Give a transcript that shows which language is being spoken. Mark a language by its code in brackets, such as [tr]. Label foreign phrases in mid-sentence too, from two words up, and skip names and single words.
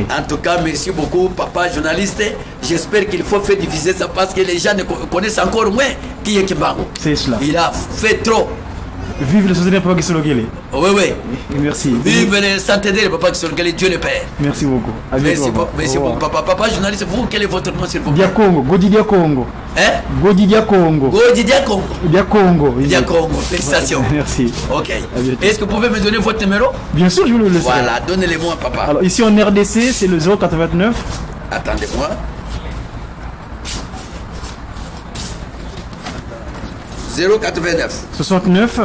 [fr] En tout cas, merci beaucoup, papa journaliste. J'espère qu'il faut faire diffuser ça parce que les gens ne connaissent encore moins qui est Kimbangu. C'est cela. Il a fait trop. Vive le soutien Papa Kisologele. Oui, oui. Merci. Vive les centenaires de papa qui sont le Dieu le Père. Merci beaucoup. À bientôt, Merci, papa. merci Au revoir. beaucoup, papa. Papa journaliste, vous, quel est votre nom, s'il vous plaît? Dia Congo, Godi Dia Congo. Hein? Godi Dia Congo. Godi Diakongo. Dia Congo. Dia Congo, félicitations. Merci. Ok. À bientôt. Est-ce que vous pouvez me donner votre numéro? Bien sûr, je vous le laisse. Voilà, donnez-le-moi, papa. Alors ici en RDC, c'est le 089 Attendez-moi. 089 69